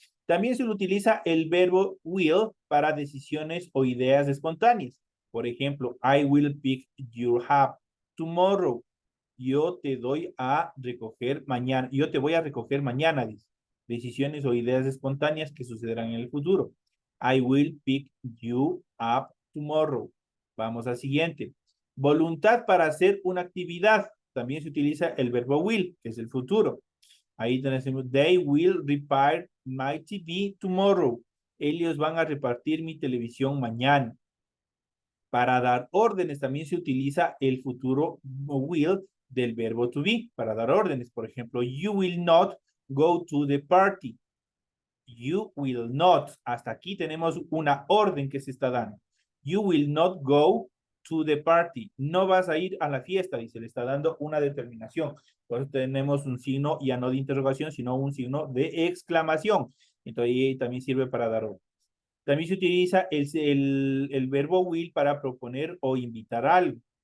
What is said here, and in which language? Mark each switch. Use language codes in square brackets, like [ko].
[es] También se utiliza el verbo will para decisiones o ideas espontáneas. Por ejemplo, [en] I will pick your up tomorrow. [es] Yo te doy a recoger mañana. Yo te voy a recoger mañana, dice. Decisiones o ideas espontáneas que sucederán en el futuro. [en] I will pick you up tomorrow. [es] Vamos al siguiente. Voluntad para hacer una actividad. También se utiliza el verbo will, que es el futuro. Ahí tenemos, [en] they will repair my TV tomorrow. [es] Ellos van a repartir mi televisión mañana. Para dar órdenes también se utiliza el futuro will del verbo to be para dar órdenes. Por ejemplo, [en] you will not go to the party. You will not. [es] Hasta aquí tenemos una orden que se está dando. [en] You will not go to the party. [es] No vas a ir a la fiesta, dice, le está dando una determinación. Por eso tenemos un signo ya no de interrogación, sino un signo de exclamación. Entonces también sirve para dar orden. También se utiliza el verbo will para proponer o invitar algo.